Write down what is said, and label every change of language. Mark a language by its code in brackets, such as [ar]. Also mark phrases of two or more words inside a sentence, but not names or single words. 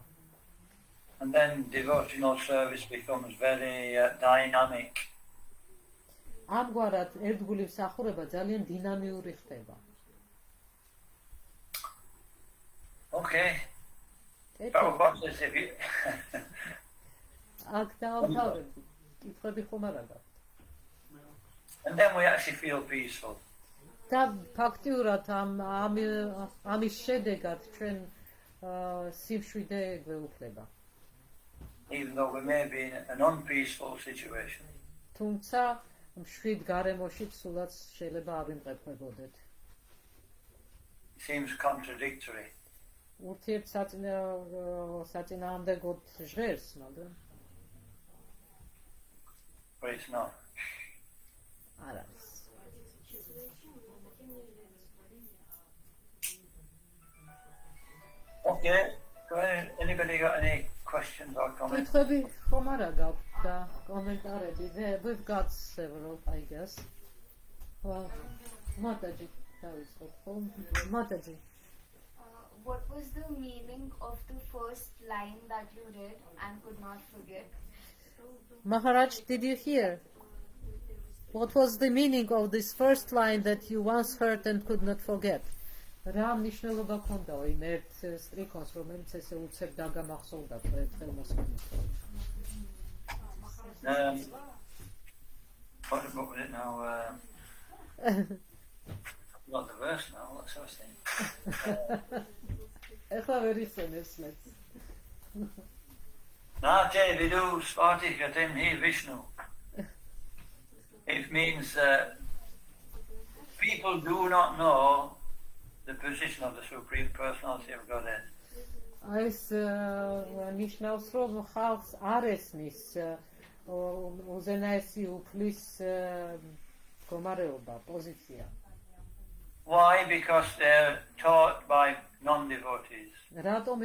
[en] And then devotional service becomes very dynamic. [ka] ამგვარად ერთგული მსახურება ძალიან დინამიური ხდება. [en] Okay. Prabhupada says if you [ka] აქ დავთავრებდი. კითხვები ხომ არ აქვს? [en] and then we actually feel peaceful. [ka] და ფაქტიურად ამის შედეგად ჩვენ სიმშვიდე გვეუფლება. [en] Even though we may be in an unpeaceful situation. [ka] თუმცა მშვიდ გარემოშიც სულაც შეიძლება ავიმყოფებოდეთ. [en] Seems contradictory. [ka] საწინააღმდეგოდ ჟღერს, მაგრამ [en] But it's not. [ka] არ არის. [en] Okay. Anybody got any questions or comments? [ka] კითხვები ხომ არა გაქვთ და კომენტარები? [en] We've got several, I guess. Well, Mataji, Mataji. What was the meaning of the first line that you read and could not forget? Maharaj, did you hear? What was the meaning of this first line that you once heard and could not forget? [ka] რა მნიშვნელობა ქონდაო იმ ერთ სტრიქონს, რომელიც ესე უცებ დაგამახსოვრდა ერთხელ მოსმენით? [en] What was it now? Not the verse now, what's I was saying? [ka] ეხლა ვერ იხსენებს მეც. [sa] नाते विदु स्वातिकतिम् हि विष्णु. [en] It means people do not know the position of the Supreme Personality of Godhead. [ka] ეს ნიშნავს, რომ ხალხს არ ესმის უზენაესი უფლის მდგომარეობა, პოზიცია. [en] Why? Because they're taught by non-devotees. [ka] რატომ?